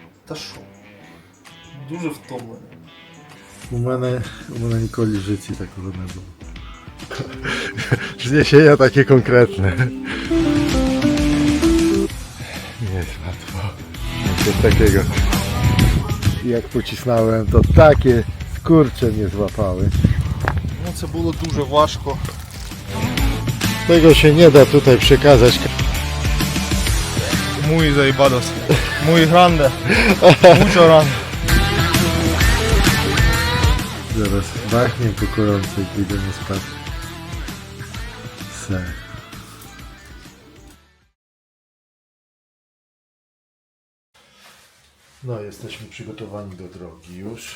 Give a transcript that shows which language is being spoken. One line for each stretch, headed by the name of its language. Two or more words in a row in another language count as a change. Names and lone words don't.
Ukrainian: Та що? Дуже втомлений. У мене ніколи в житті такого не було.
Polish: Zniesienia takie konkretne. Nie jest łatwo. Coś takiego. Jak pocisnąłem, to takie skurcze mnie złapały.
Ukrainian: Ну, це було дуже важко.
Polish: Tego się nie da tutaj przekazać.
Spanish: Muy zajebados. Muy grande. Mucho grande.
Polish: Zaraz bachnie pokojący, jak idziemy spać. Se. No, jesteśmy przygotowani do drogi już.